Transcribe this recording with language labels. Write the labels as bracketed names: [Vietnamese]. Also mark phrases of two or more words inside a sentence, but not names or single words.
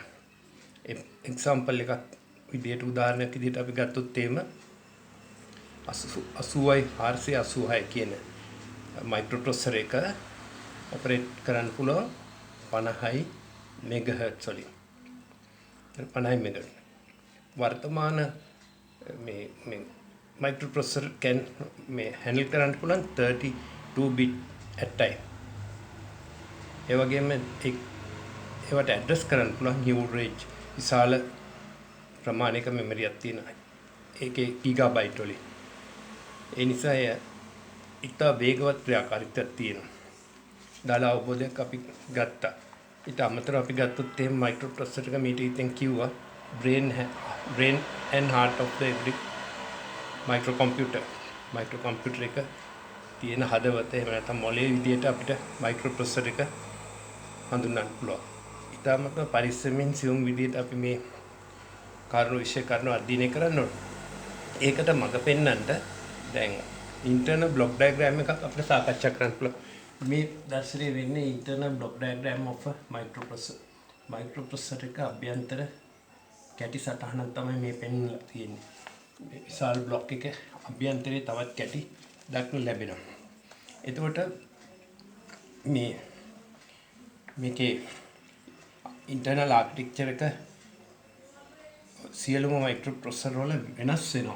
[Sinhala] example එකක් විදියට උදාහරණයක් විදියට අපි ගත්තොත් එහෙම 80යි 486 කියන මයික්‍රෝප්‍රොසෙසර් එක ඔපරේට් කරන්න පුළුවන් [English] 50යි MHz [Sinhala] වලින්. 50 MHz. වර්තමාන මේ [English] microprocessor can [Sinhala] මේ handle කරන්න පුළුවන් [English] 32 bit at time. [Sinhala] ඒ වගේම ඒවට address කරන්න පුළුවන් [English] huge range [Sinhala] විශාල ප්‍රමාණයක memory එකක් තියෙනවා. ඒකේ gigabyte වලින්. ඒ නිසා ඉතා වේගවත් ක්‍රියාකාරීත්වයක් තියෙනවා. දාලා අවබෝධයක් අපි ගත්තා. ඊට අමතරව අපි ගත්තොත් එහෙම microprocessor එක මීට ඉතින් කිව්වා [English] brain and heart of the every microcomputer [Sinhala] එක තියෙන හදවත එහෙම නැත්නම් මොළයේ විදියට අපිට microprocessor එක හඳුන්වන්න පුළුවන්. ඊටමත් පරිස්සමින් සියුම් විදියට අපි මේ කාරණා විශ්ය කරන අධ්‍යයනය කරන්න ඕනේ. ඒකට මඟ පෙන්වන්නට දැන් [English] internal block diagram [Sinhala] එකක් අපිට සාකච්ඡා කරන්න පුළුවන්. මේ දර්ශනය වෙන්නේ [English] internal block diagram of a microprocessor [Sinhala] එක අභ්‍යන්තර කැටි සටහනක් තමයි මේ පෙන්වලා තියෙන්නේ. මේ විශාල බ්ලොක් එක අභ්‍යන්තරයේ තවත් කැටි දක්නට ලැබෙනවා. එතකොට මේකේ [English] internal architecture [Sinhala] එක සියලුම මයික්‍රෝප්‍රොසෙසර් වල වෙනස් වෙනවා.